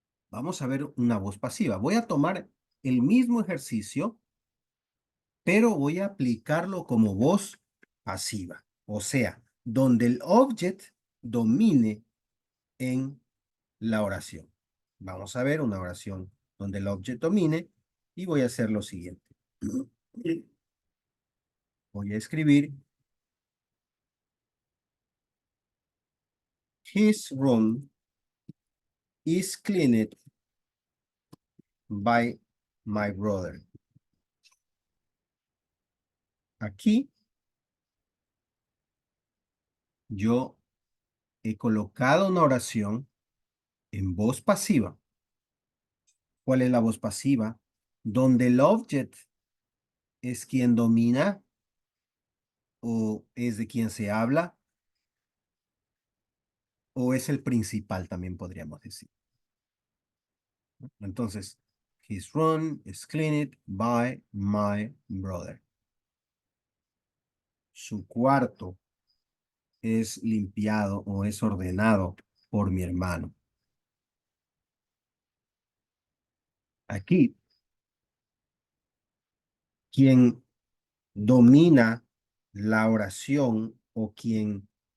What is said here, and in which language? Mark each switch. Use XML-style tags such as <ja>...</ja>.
<es>Vamos a ver una voz pasiva. Voy a tomar el mismo ejercicio, pero voy a aplicarlo como voz pasiva. O sea, donde el object domine en la oración. Vamos a ver una oración donde el object domine y voy a hacer lo siguiente. Voy a escribir</es> <en>his room is cleaned by my brother.</en> <es>Aquí yo he colocado una oración en voz pasiva. ¿Cuál es la voz pasiva? Donde el object es quien domina o es de quien se habla o es el principal, también podríamos decir.</es> <en>Entonces, his room is cleaned by my brother.</en> <es>Su cuarto es limpiado o es ordenado por mi hermano. Aquí, quien domina la oración o quien</es>